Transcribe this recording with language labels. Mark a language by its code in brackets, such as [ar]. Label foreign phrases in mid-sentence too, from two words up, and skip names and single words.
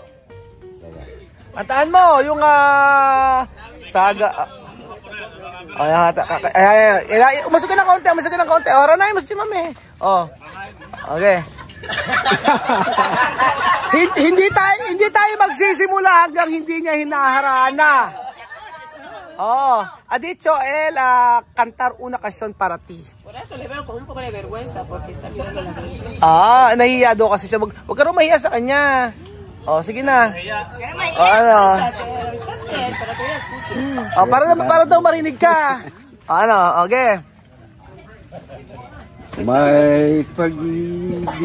[tl] Kantahan mo, yung saga. Umasok ka ng konti, umasok ka ng konti. O, haranahin mo si Chamam eh. O. Okay. hindi tayo magsisimula hanggang hindi niya hinaharana. [es] Oh, ha dicho él cantar una canción para ti. Por eso le veo con un poco de vergüenza porque está mirando la canción. [tl] Nahihiya daw kasi siya. Wag ka rin mahiya sa kanya. Oh, sige na. Ano? Oh, para daw marinig ka. Ano, okay. May pag-ibig